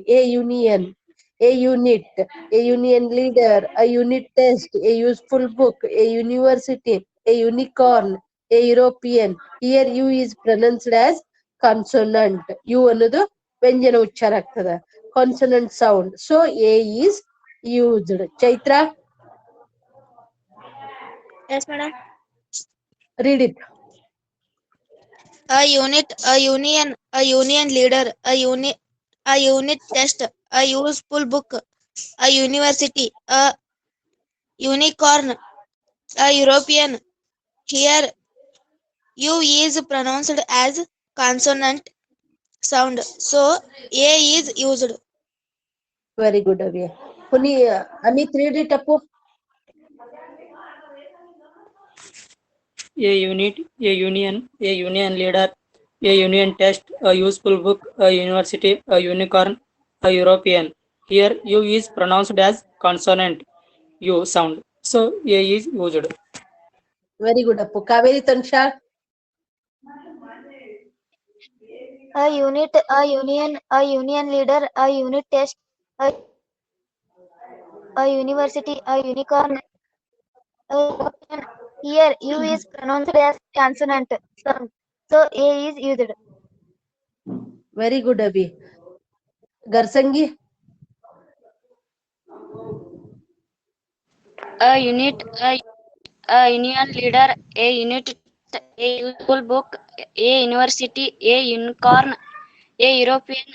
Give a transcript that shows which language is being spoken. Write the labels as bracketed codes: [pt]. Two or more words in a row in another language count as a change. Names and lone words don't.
[en] A union, a unit, a union leader, a unit test, a useful book, a university, a unicorn, a European. Here U is pronounced as consonant. [kn] ಯು ಅನ್ನೋದು ವ್ಯಂಜನ ಉಚ್ಚಾರ ಆಗ್ತದ, [en] consonant sound. so A is used. Chaitra, Yes, madam. read it. A unit, a union, a union leader, a unit test, a useful book, a university, a unicorn, a European. Here, U is pronounced as consonant sound, so A is used. Very good, Avi. Amit, read it up. A unit, a union, a union leader, a union test, a useful book, a university, a unicorn, a European. Here U is pronounced as consonant U sound. So A is used. Very good, Appu. Kaveri Tansha. A unit, a union, a union leader, a unit test, a university, a unicorn, a European. Here U is pronounced as consonant sound, so A is used. Very good, Avi. Garsangi. A unit, a union leader, a unit, a useful book, a university, a unicorn, a European.